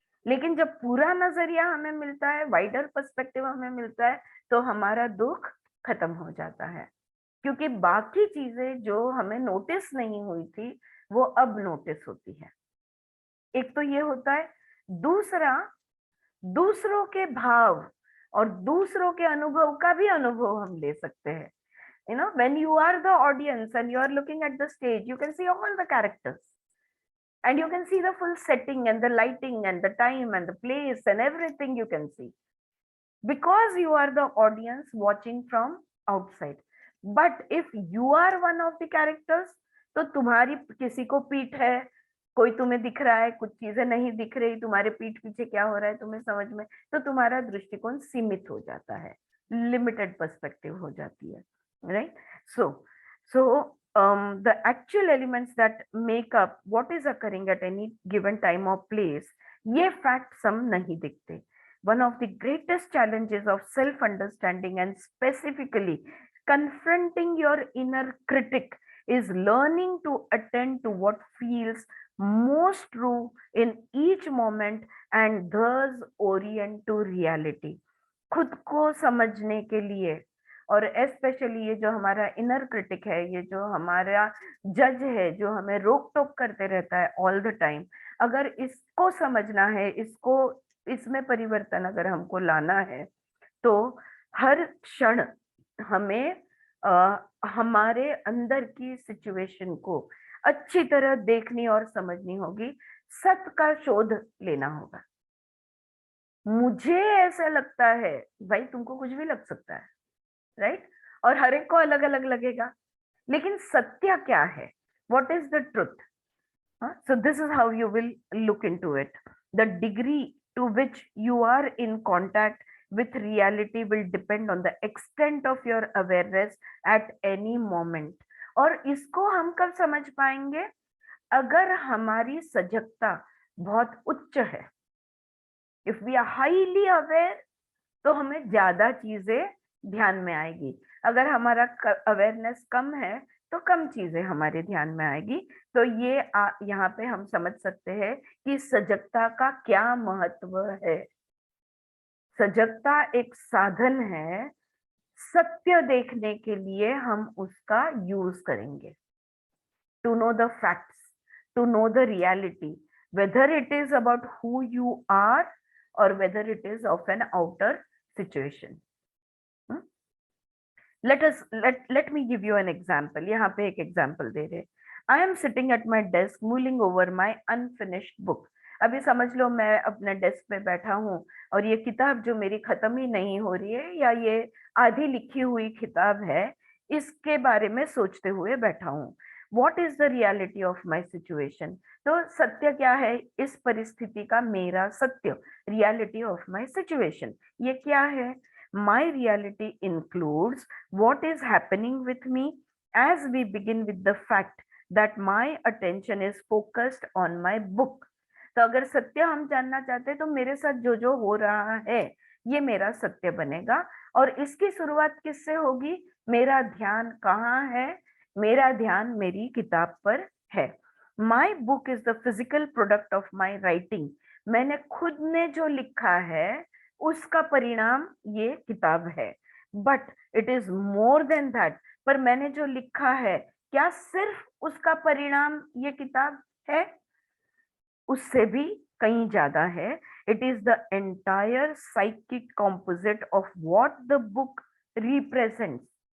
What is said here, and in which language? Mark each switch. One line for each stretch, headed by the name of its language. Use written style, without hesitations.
Hindi: लेकिन जब पूरा नजरिया हमें मिलता है, वाइडर पर्सपेक्टिव हमें मिलता है, तो हमारा दुख खत्म हो जाता है, क्योंकि बाकी चीजें जो हमें नोटिस नहीं हुई थी वो अब नोटिस होती है. एक तो ये होता है. दूसरा, दूसरों के भाव और दूसरों के अनुभव का भी अनुभव हम ले सकते हैं.
English: You know, when you are the audience and you are looking at the stage, you can see all the characters and you can see the full setting and the lighting and the time and the place and everything you can see, because you are the audience watching from outside. But if you are one of the characters,
Hindi: तो तुम्हारी किसी को पीठ है, कोई तुम्हें दिख रहा है, कुछ चीजें नहीं दिख रही, तुम्हारे पीठ पीछे क्या हो रहा है तुम्हें समझ में, तो तुम्हारा दृष्टिकोण सीमित हो जाता है, लिमिटेड पर्सपेक्टिव हो जाती है.
English: Right? So the actual elements that make up what is occurring at any given time or place,
Hindi: ये facts हम नहीं दिखते.
English: One of the greatest challenges of self-understanding and specifically confronting your inner critic is learning to attend to what feels most true in each moment and thus orient to reality.
Hindi: खुद को समझने के लिए, और specially ये जो हमारा inner critic है, ये जो हमारा जज है, जो हमें रोक टोक करते रहता है
English: all the time,
Hindi: अगर इसको समझना है, इसको, इसमें परिवर्तन अगर हमको लाना है, तो हर क्षण हमें हमारे अंदर की सिचुएशन को अच्छी तरह देखनी और समझनी होगी, सत्य का शोध लेना होगा. मुझे ऐसा लगता है, भाई तुमको कुछ भी लग सकता है, राइट? और हर एक को अलग अलग लगेगा, लेकिन सत्य क्या है?
English: What is the truth? So this is how you will look into it. The degree to which you are in contact with reality will depend on the extent of your awareness at any moment.
Hindi: और इसको हम कब समझ पाएंगे? अगर हमारी सजगता बहुत उच्च है.
English: If we are highly aware,
Hindi: तो हमें ज्यादा चीजें ध्यान में आएगी। अगर हमारा अवेयरनेस कम है तो कम चीजें हमारे ध्यान में आएगी। तो ये यहाँ पे हम समझ सकते हैं कि सजगता का क्या महत्व है। सजगता एक साधन है, सत्य देखने के लिए हम उसका यूज करेंगे।
English: To know the facts, to know the reality, whether it is about who you are or whether it is of an outer situation. Let me give you an example.
Hindi: यहाँ पे एक example दे रहे।
English: I am sitting at my desk mulling over my unfinished book.
Hindi: अभी समझ लो मैं अपने desk पे बैठा हूँ और ये किताब जो मेरी खत्म ही नहीं हो रही है, या ये आधी लिखी हुई किताब है, इसके बारे में सोचते हुए बैठा हूँ।
English: What is the reality of my situation?
Hindi: तो सत्य क्या है इस परिस्थिति का? मेरा सत्य,
English: reality of my situation,
Hindi: ये क्या है?
English: My reality includes what is happening with me as we begin with the fact that my attention is focused on my book.
Hindi: तो अगर सत्य हम जानना चाहते हैं तो मेरे साथ जो जो हो रहा है ये मेरा सत्य बनेगा। और इसकी शुरुआत किससे होगी? मेरा ध्यान कहाँ है? मेरा ध्यान मेरी किताब पर है।
English: My book is the physical product of my writing.
Hindi: मैंने खुद ने जो लिखा है उसका परिणाम ये किताब है।
English: But it is more than that.
Hindi: पर मैंने जो लिखा है क्या सिर्फ उसका परिणाम ये किताब है? उससे भी कहीं ज्यादा है।
English: It is the entire psychic composite of what the book represents.